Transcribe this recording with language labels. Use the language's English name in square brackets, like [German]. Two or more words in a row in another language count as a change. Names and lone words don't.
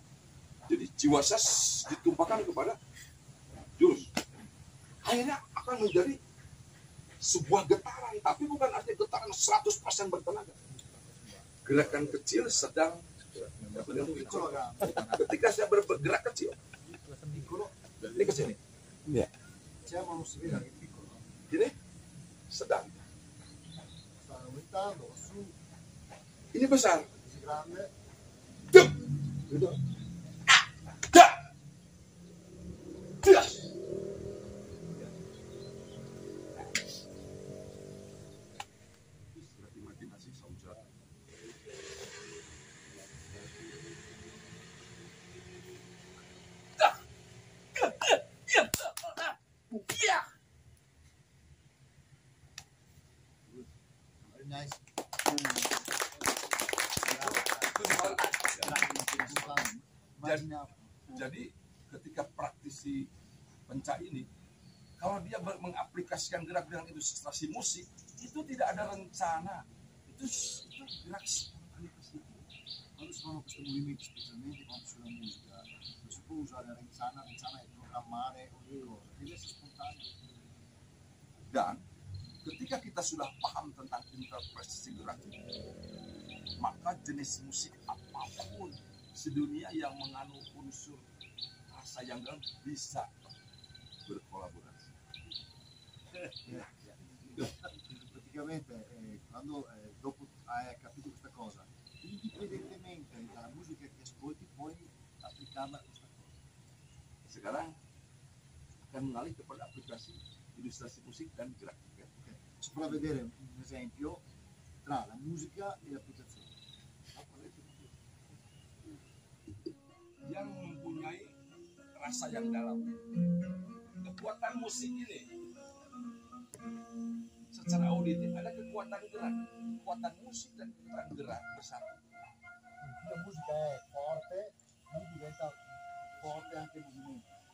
[Indonesian] Jadi jiwa saya ditumpahkan kepada jurus. Akhirnya akan menjadi sebuah getaran, tapi bukan artinya getaran 100% bertenaga. Gerakan kecil sedang [Italian] Piccolo grande, [Indonesian] ketika saya bergerak kecil, [Italian] piccolo, [Indonesian] ini ke sini, [Italian] c'è ma non si vede che è piccolo, no? [Indonesian] ini sedang, [Italian] Sta aumentando, va su, [Indonesian] ini besar. [Italian] così grande, Dup! [Indonesian] Gitu. Dah! Dah! Imajinasi samudra. Ya. [English] very nice. [Italian] Immaginavo. [Indonesian] Jadi ketika praktisi pencak ini, kalau dia mengaplikasikan gerak-gerak itu seperti musik, itu tidak ada rencana, itu gerak spontanitas itu. [Italian] Quando si fanno questi movimenti, specialmente quando sulla musica, non si può usare Renzana è programmare ogni cosa, deve essere spontaneo. [Indonesian] Dan ketika kita sudah paham tentang interpretasi gerak, maka jenis musik apapun sedunia yang mengandung unsur rasa yang dalam bisa berkolaborasi. [Italian] Praticamente quando dopo hai capito questa cosa, indipendentemente dalla musica che ascolti puoi applicarla a questa cosa. [Indonesian] Sekarang akan mengalih kepada aplikasi ilustrasi musik dan gerak. Okay. [Italian] Si prova a vedere un esempio tra la musica e l'applicazione. [Indonesian] Yang mempunyai rasa yang dalam. Kekuatan musik ini secara auditif ada kekuatan gerak, kekuatan musik dan kekuatan gerak bersatu. [Italian] La musica è forte, lì diventa forte anche il movimento.